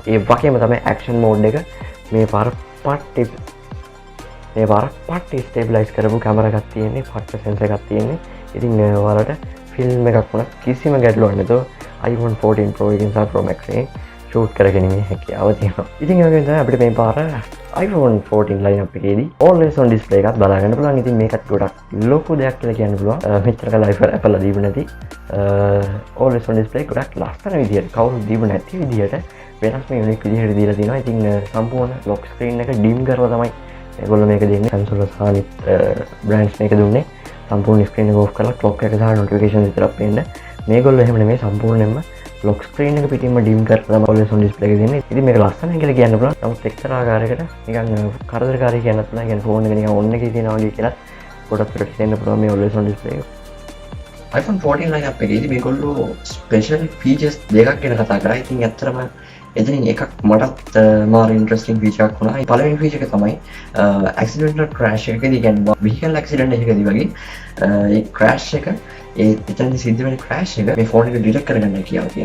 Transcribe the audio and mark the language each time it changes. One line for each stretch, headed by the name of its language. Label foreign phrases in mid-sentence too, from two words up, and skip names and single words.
Sinhala: ඒ වගේම තමයි
English: action mode
Sinhala: එක මේ පාර පට්ටි ස්ටේබිලයිස් කරපු කැමරා එකක් තියෙන්නේ, පට්ට සෙන්සර් එකක් තියෙන්නේ. ඉතින් ඔයාලට ෆිල්ම් එකක් වුණත් කිසිම ගැටලුවක් නැතුව iPhone 14 Pro එකෙන් සහ Pro Max එකෙන් ෂූට් කරගැනීමේ හැකියාව තියෙනවා. ඉතින් ඒ වගේම තමයි අපිට මේ පාර iPhone 14 lineup එකේදී
English: always on display
Sinhala: එකක් බලා ගන්න පුළුවන්. ඉතින් මේකත් ගොඩක් ලොකු දෙයක් කියලා කියන්න පුළුවන්. මෙච්චර කල් Apple දීපු නැති
English: always on display
Sinhala: ගොඩක් ලස්සන විදියට කවුරුත් දීපු නැති විදියට වෙනස්ම යුනික් විදියට දීලා තියෙනවා. ඉතින් සම්පූර්ණ
English: lock screen
Sinhala: එක dim කරලා තමයි ඒගොල්ලෝ මේක දෙන්නේ. Samsung සහ අනිත් brands මේක දුන්නේ. සම්පූර්ණ ස්ක්‍රීන් එක ඕෆ් කරලා ක්ලොක් එක සහ නොටිෆිකේෂන් විතරක් පේන්න. මේගොල්ලෝ එහෙම නෙමෙයි සම්පූර්ණයෙන්ම
English: lock screen
Sinhala: එක පිටින්ම ඩිම් කරලා තමයි
English: always on display
Sinhala: එක දෙන්නේ. ඉතින් මේක ලස්සනයි කියලා කියන්න පුළුවන්. නමුත් එක්තරා ආකාරයකට නිකන් කරදරකාරී කියන්නත් පුළුවන්. يعني ෆෝන් එක නිකන් ඔන් එකේ තියෙනවා වගේ කියලා ගොඩක් දුරට කියන්න පුළුවන් මේ
English: always on display
Sinhala: එක. iPhone 14 lineup එකේදී මේගොල්ලෝ
English: special features
Sinhala: දෙකක් ගැන කතා කරා. ඉතින් ඇත්තටම එතනින් එකක් මටත් මාර
English: interesting feature
Sinhala: එකක් වුණා. පළවෙනි ෆීචර් එක තමයි
English: accidental crash
Sinhala: එකකදී කියන්නේ
English: vehicle accident
Sinhala: එකකදී වගේ ඒ crash එක එතන සිද්ධ වෙන crash එක මේ ෆෝන් එක ඩිටෙක්ට් කරගන්න කියලා කියනවා.